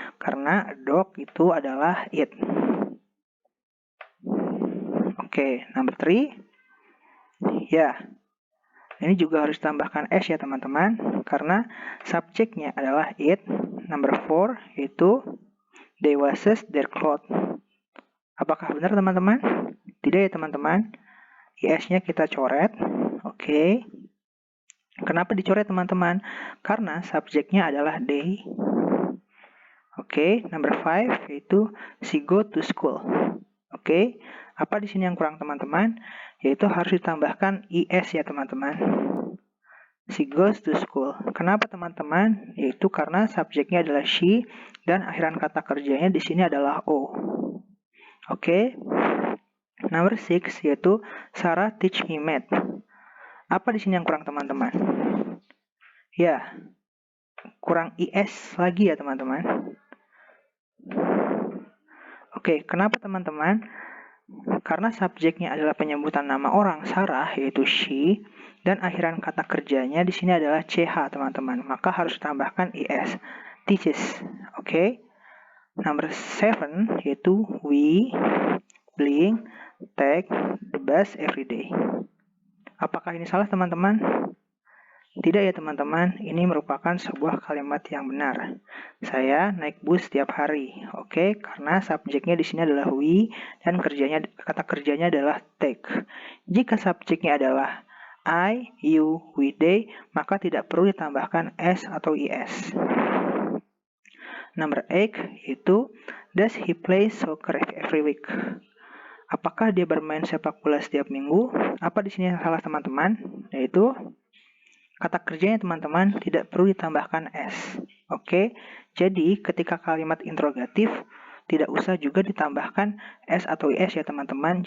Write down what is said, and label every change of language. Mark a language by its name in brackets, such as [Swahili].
[Indonesian] Karena dog itu adalah it. Oke, number 3. Ya, ini juga harus tambahkan s ya teman-teman, karena subjeknya adalah it. [English] Number 4 yaitu they washes their clothes. [Indonesian] Apakah benar teman-teman? Tidak ya teman-teman. is-nya kita coret. Oke. Kenapa dicoret teman-teman? Karena subjeknya adalah they. [English] Oke, number 5 yaitu she go to school. [Indonesian] Oke. Apa di sini yang kurang teman-teman? Yaitu harus ditambahkan is ya teman-teman. [English] She goes to school. [Indonesian] Kenapa teman-teman? Yaitu karena subjeknya adalah she dan akhiran kata kerjanya di sini adalah o. [English] Oke. Number 6 yaitu Sarah teach me math. [Indonesian] Apa di sini yang kurang teman-teman? Ya, kurang is lagi ya teman-teman. Oke, kenapa teman-teman? Karena subjeknya adalah penyebutan nama orang Sarah, yaitu she, dan akhiran kata kerjanya di sini adalah ch teman-teman. Maka harus tambahkan is. Teaches. Oke. [English] Number 7 yaitu we blink take the bus every day. [Indonesian] Apakah ini salah teman-teman? Tidak ya teman-teman, ini merupakan sebuah kalimat yang benar. Saya naik bus setiap hari. Oke, karena subjeknya di sini adalah we dan kata kerjanya adalah take. Jika subjeknya adalah I, you, we, they, maka tidak perlu ditambahkan s atau is. [English] Number 8 yaitu does he play soccer every week? [Indonesian] Apakah dia bermain sepak bola setiap minggu? Apa di sini yang salah teman-teman? Yaitu kata kerjanya teman-teman tidak perlu ditambahkan s. Oke, jadi ketika kalimat interrogatif tidak usah juga ditambahkan s atau is ya teman-teman.